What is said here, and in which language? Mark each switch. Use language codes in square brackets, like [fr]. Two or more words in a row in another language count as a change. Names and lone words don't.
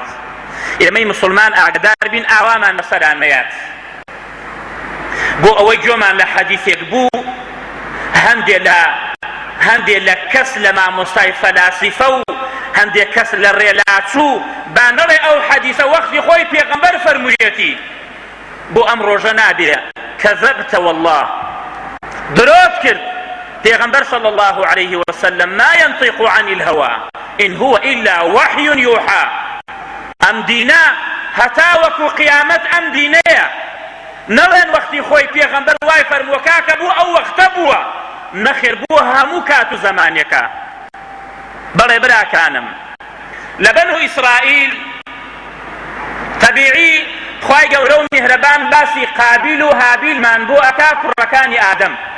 [ckb] ئێمەی مسلمان ئاگدار بین ئاوامان بەسەران مەیات بۆ ئەوەی گوێمان لە حەدیثێک بوو هەندێک لە کەس لە مامۆستای فەلاسیفە و هەندێک کەس لە ڕێلاچوو با نەڵێ ئەو حەدیثە وەختی خۆی پێغەمبەر فەرموویەتی بۆ ئەم ڕۆژە نابێ [ar] کەذەبتە والله، [ckb] درۆت کرد. [ar] پێغەمبەر صلی الله عليه وسلم ما ينطق عن الهوى إن هو إلا وحي يوحى. [ckb] ئەم دینە هەتا وەکو قیامەت ئەم دینەیە، نەڵێن وەختی خۆی پێغەمبەر وای فەرمووە کاکە بوو ئەو وەختە بووە، نەخێر بووە هەموو کات و زەمانێکە. بەڵێ براکانم، لە بەنو ئیسرائیل تەبیعی خوای گەورە و میهرەبان باسی قابیل و هابیلمان بۆ ئەکا کوڕەکانی ئادەم.